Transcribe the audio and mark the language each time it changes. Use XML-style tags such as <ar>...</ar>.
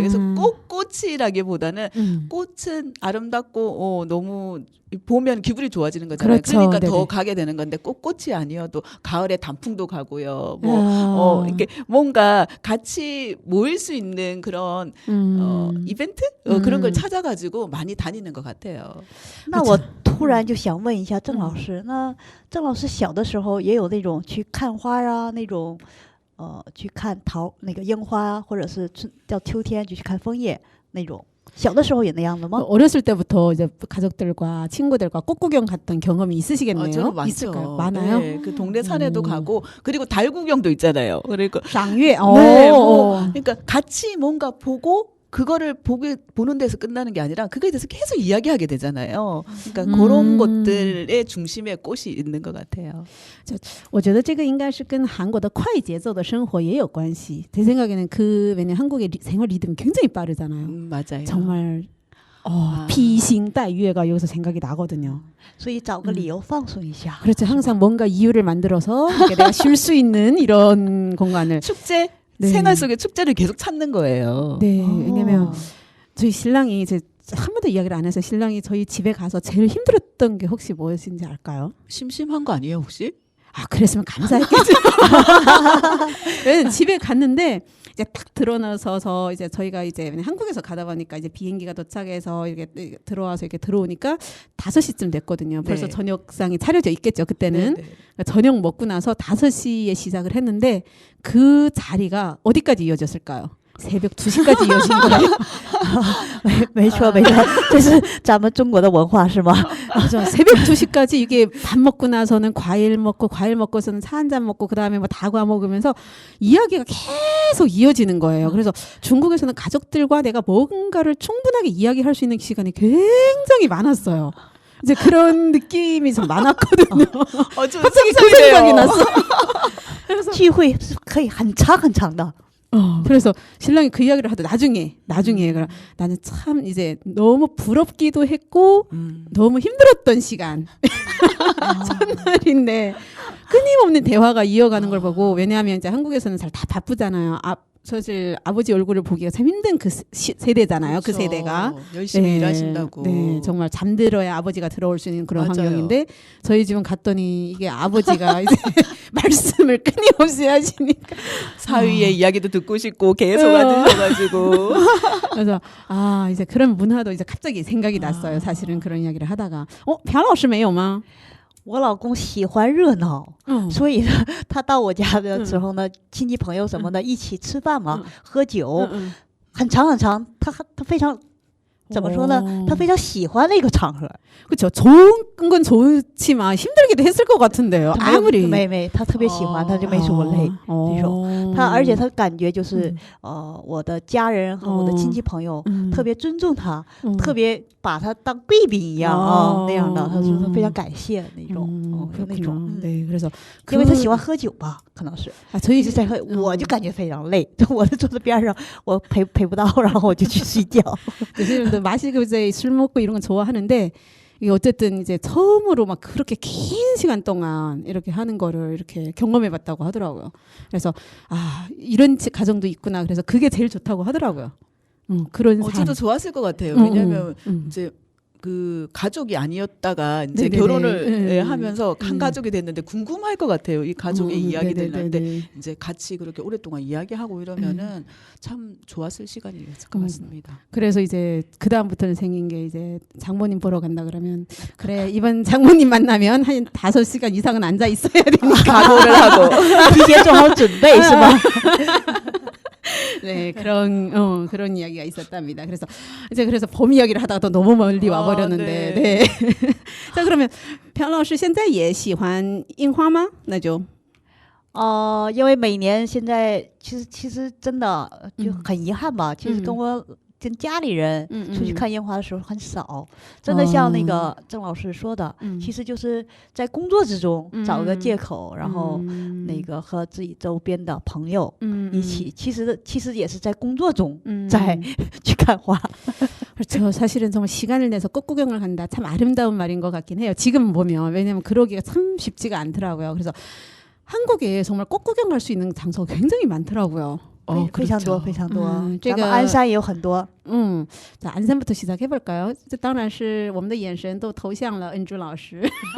<ko>그래서 꼭 꽃이라기보다는 꽃은 아름답고 너무 보면 기분이 좋아지는 거잖아요. 그렇죠. 그러니까 네네. 더 가게 되는 건데 꼭 꽃이 아니어도 가을에 단풍도 가고요. 뭐 이렇게 뭔가 같이 모일 수 있는 그런 이벤트 그런 걸 찾아가지고 많이 다니는 것 같아요.</ko> <zh>那我突然就想问一下郑老师，那郑老师小的时候也有那种去看花啊，那种去看那个樱花啊，或者是叫秋天就去看枫叶那种小的时候也那样的吗？</zh> <ko>어렸을 때부터 이제 가족들과 친구들과 꽃구경 갔던 경험이 있으시겠네요. 저는 많죠. 있을까요? 많아요? 네, 그 동네 산에도 가고 그리고 달 구경도 있잖아요. 그러니까 장외. 네, 그러니까 같이 뭔가 보고 그거를 보는 데서 끝나는 게 아니라 그거에 대해서 계속 이야기하게 되잖아요. 그러니까 그런 것들의 중심에 꽃이 있는 것 같아요.</ko> <zh>我觉得这个应该是跟韩国的快节奏的生活也有关系.</zh> <ko>제 생각에는 왜냐면 한국의 생활 리듬이 굉장히 빠르잖아요. 맞아요. 정말</ko> <zh>披星戴月</zh> <ko>가 여기서 생각이 나거든요.</ko> <zh>所以找个理由放松一下.</zh> <ko>그렇죠. 항상 뭔가 이유를 만들어서 내가 쉴 수 있는 이런 공간을. 축제? 네. 생활 속의 축제를 계속 찾는 거예요. 네, 왜냐면 저희 신랑이 이제 한 번도 이야기를 안 해서 신랑이 저희 집에 가서 제일 힘들었던 게 혹시 무엇인지 알까요? 심심한 거 아니에요 혹시? 아, 그랬으면 감사했겠죠. 왜냐면 집에 갔는데 이제 딱 들어서서 이제 저희가 이제 한국에서 가다 보니까 이제 비행기가 도착해서 이렇게 들어와서 이렇게 들어오니까 5시쯤 됐거든요. 벌써 네. 저녁상이 차려져 있겠죠, 그때는. 네, 네. 그러니까 저녁 먹고 나서 5시에 시작을 했는데 그 자리가 어디까지 이어졌을까요? 새벽 2시까지 이어진 거예요.</ko> <zh>没错没错，这是咱们中国的文化是吗？</zh> <ko>그죠. 새벽 2시까지 이게 밥 먹고 나서는 과일 먹고서는 차 한잔 먹고 그다음에 뭐 다과 먹으면서 이야기가 계속 이어지는 거예요. 그래서 중국에서는 가족들과 내가 뭔가를 충분하게 이야기할 수 있는 시간이 굉장히 많았어요. 이제 그런 느낌이 좀 많았거든요. 갑자기 그 생각이 났어.</ko> <zh>聚会是可以很长很长的。</zh> <ko>그래서 신랑이 그 이야기를 하더 나중에 나는 참 이제 너무 부럽기도 했고 너무 힘들었던 시간 첫날인데 끊임없는 대화가 이어가는 걸 보고 왜냐하면 이제 한국에서는 잘 다 바쁘잖아요. 사실 아버지 얼굴을 보기가 참 힘든 그 세대잖아요. 그렇죠. 그 세대가 열심히 일하신다고. 네, 정말 잠들어야 아버지가 들어올 수 있는 그런 맞아요. 환경인데 저희 집은 갔더니 이게 아버지가 이제 말씀을 끊임없이 하시니까 사위의 이야기도 듣고 싶고 계속 앉으셔가지고 그래서 이제 그런 문화도 이제 갑자기 생각이 났어요. 사실은 그런 이야기를 하다가</ko> <zh>朴老师没有吗? 我老公喜欢热闹，所以呢，他到我家的时候呢，亲戚朋友什么的一起吃饭嘛，喝酒，很长很长，他非常怎么说呢？他非常喜欢那个场合。</zh> <ko>그렇죠. 좋은 건 좋지만 힘들기도 했을 것 같은데요. 아무리</ko> <zh>没，他特别喜欢，他就没说累这种。他而且他感觉就是我的家人和我的亲戚朋友特别尊重他，特别把他当贵宾一样那样的。他说他非常感谢那种，那种。</zh> <ko>네, 그래서</ko> <zh>因为他喜欢喝酒吧，可能是。</zh> <ko>저희</ko> <zh>一直在喝，我就感觉非常累。我就坐在边上，我陪不到，然后我就去睡觉。</zh> <ko>마시고 이제 술 먹고 이런 건 좋아하는데 이게 어쨌든 이제 처음으로 막 그렇게 긴 시간 동안 이렇게 하는 거를 이렇게 경험해봤다고 하더라고요. 그래서 이런 가정도 있구나. 그래서 그게 제일 좋다고 하더라고요. 그런 삶. 저도 좋았을 것 같아요. 왜냐하면 이제 그 가족이 아니었다가 이제 결혼을 하면서 한 가족이 됐는데 궁금할 것 같아요. 이 가족의 이야기들을 하는데 이제 같이 그렇게 오랫동안 이야기하고 이러면은 참 좋았을 시간이었을 것 같습니다. 그래서 이제 그 다음부터는 생긴 게 이제 장모님 보러 간다 그러면 그래 이번 장모님 만나면 한 5시간 이상은 앉아 있어야 되니까 각오를 하고</ko> <zh>提前做好准备是吧？</zh> <ko>네, 그런 이야기가 있었답니다. 그래서 봄 이야기를 하다가 또 너무 멀리 와버렸는데, 네. 자, 그러면</ko> <zh>朴老师现在也喜欢樱花吗？那就因为每年现在其实真的就很遗憾吧。其实跟家里人出去看烟花的时候很少，真的像那个郑老师说的，其实就是在工作之中找个借口，然后那个和自己周边的朋友一起，其实也是在工作中在去看花。</zh> <ko>그렇죠. 사실은 정말 시간을 내서 꽃구경을 간다. 참 아름다운 말인 것 같긴 해요. 지금 보면 왜냐하면 그러기가 참 쉽지가 않더라고요. 그래서 한국에 정말 꽃구경 갈 수 있는 장소가 굉장히 많더라고요.</ko> <zh>非常多非常多，这个鞍山也有很多。</zh> <ko>자, 안산부터 시작해 볼까요?</ko> <zh>当然是我们的眼神都投向了恩珠老师。</zh>